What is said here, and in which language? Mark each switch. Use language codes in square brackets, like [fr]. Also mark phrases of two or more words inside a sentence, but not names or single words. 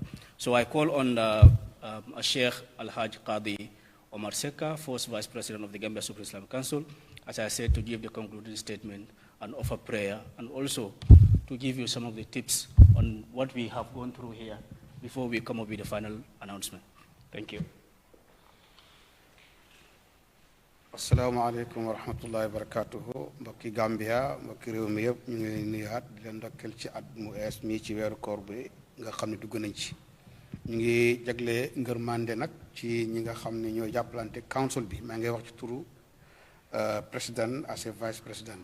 [en] So I call on Sheikh Al-Hajj Qadi Omar Seka, first Vice President of the Gambia Supreme Islamic Council, as I said, to give the concluding statement and offer prayer, and also to give you some of the tips on what we have gone through here before we come up with the final announcement. Thank you. [ar] السلام عليكم ورحمة الله وبركاته. [wo] Mbokki Gambia, mbokki réew mi yëpp ñu ngi leen nuyaat di leen ndokkeel ci at mu ees mi ci weeru koor bi nga xam ne dugg nañ ci. ñu ngi jagle ngërmande nag ci ñi nga xam ne ñooy jàppalante council bi maa ngi wax ci turu président as vice président.